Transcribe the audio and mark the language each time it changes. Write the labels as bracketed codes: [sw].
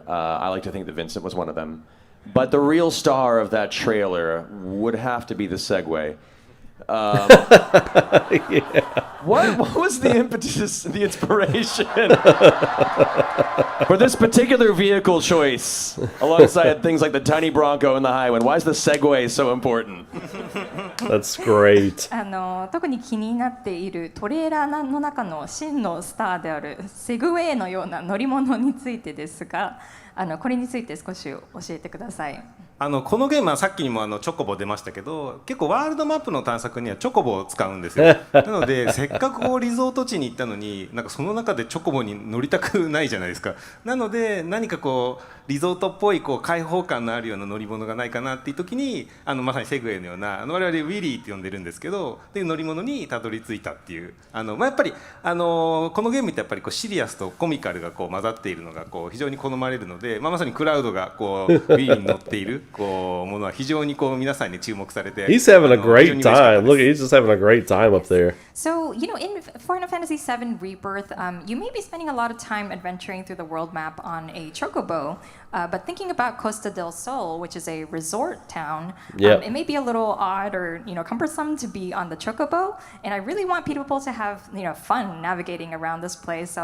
[en] I like to think that Vincent was one of them. But the real star of that trailer would have to be the segue. What was the impetus, the inspiration for this particular vehicle choice alongside things like the tiny Bronco and the high one? Why is the Segway so important? That's great. [ja] 特に気になっているトレーラーの中の真のスターであるセグウェイのような乗り物についてですが、これについて少し教えてください。このゲームはさっきにもチョコボ出ましたけど、結構ワールドマップの探索にはチョコボを使うんですよ。なのでせっかくリゾート地に行ったのに、なんかその中でチョコボに乗りたくないじゃないですか。なので何かリゾートっぽい開放感のあるような乗り物がないかなっていう時に、まさにセグウェイのような我々ウィリーって呼んでるんですけど、っていう乗り物にたどり着いたっていう。やっぱりこのゲームってやっぱりシリアスとコミカルが混ざっているのが非常に好まれるので、まさにクラウドがウィリーに乗っているものは非常に皆さんに注目されて。 [en] He's having a great time. Look, he's just having a great time up there. So, in Final Fantasy VII Rebirth, you may be spending a lot of time adventuring through the world map on a chocobo, but thinking about Costa del Sol, which is a resort town, it may be a little odd or cumbersome to be on the chocobo, and I really want people to have fun navigating around this place.